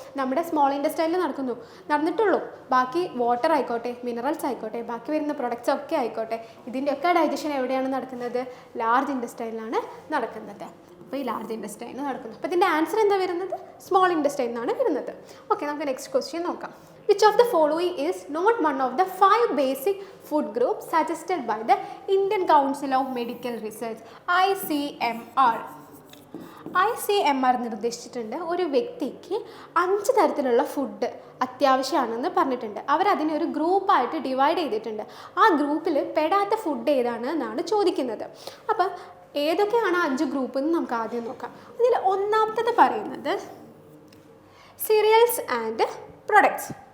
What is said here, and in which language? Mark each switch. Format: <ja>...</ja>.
<ml>നമ്മുടെ സ്മോൾ ഇൻറ്റെസ്റ്റൈനിൽ നടന്നിട്ടുള്ളൂ. ബാക്കി വാട്ടർ ആയിക്കോട്ടെ, മിനറൽസ് ആയിക്കോട്ടെ, ബാക്കി വരുന്ന പ്രൊഡക്ട്സ് ഒക്കെ ആയിക്കോട്ടെ, ഇതിൻ്റെയൊക്കെ ഡൈജഷൻ എവിടെയാണ് നടക്കുന്നത്? ലാർജ് ഇൻറ്റെസ്റ്റൈനിലാണ് നടക്കുന്നത്. അപ്പോൾ ഈ ലാർജ് ഇൻറ്റെസ്റ്റൈനിൽ നടക്കുന്നു. അപ്പോൾ ഇതിൻ്റെ ആൻസർ എന്താ വരുന്നത്? സ്മോൾ ഇൻറ്റെസ്റ്റൈൻ എന്നാണ് വരുന്നത്. ഓക്കെ, നമുക്ക് നെക്സ്റ്റ് ക്വസ്റ്റ്യൻ നോക്കാം.</ml> <en>Which of the following is not one of the 5 basic food groups suggested by the Indian Council of Medical Research, ICMR?</en> <ml>ICMR നിർദ്ദേശിച്ചിട്ടുണ്ട് ഒരു വ്യക്തിക്ക് 5 തരത്തിലുള്ള ഫുഡ് അത്യാവശ്യമാണെന്ന് പറഞ്ഞിട്ടുണ്ട്. അവരതിനെ ഒരു ഗ്രൂപ്പായിട്ട് ഡിവൈഡ് ചെയ്തിട്ടുണ്ട്. ആ ഗ്രൂപ്പിൽ പെടാത്ത ഫുഡ് ഏതാണ് എന്നാണ് ചോദിക്കുന്നത്. അപ്പം ഏതൊക്കെയാണ് 5 ഗ്രൂപ്പ് എന്ന് നമുക്ക് ആദ്യം നോക്കാം. ഇതിൽ ഒന്നാമത്തത് പറയുന്നത്</ml> <en>cereals and products.</en>